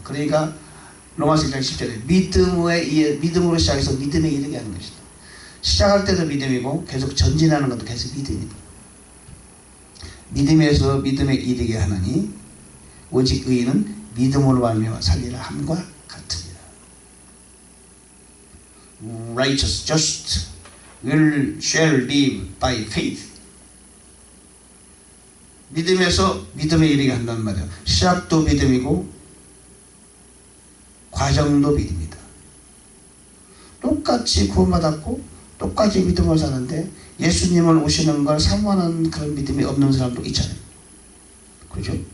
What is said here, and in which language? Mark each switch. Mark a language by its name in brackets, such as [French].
[Korean] 그러니까 로마서 1장 10절에 믿음으로 시작해서 믿음에 이르게 하는 것이다. 시작할 때도 믿음이고 계속 전진하는 것도 계속 믿음이다. 믿음에서 믿음에 이르게 하나니 오직 의인은 믿음으로 말미암아 살리라 함과 같으니라. [English] Righteous, just shall live by faith. [Korean] 믿음에서 믿음에 이르게 한다는 말이에요. 시작도 믿음이고 과정도 믿음이다. 똑같이 구원받았고 똑같이 믿음을 사는데 예수님을 오시는 걸 사모하는 그런 믿음이 없는 사람도 있잖아요. 그죠?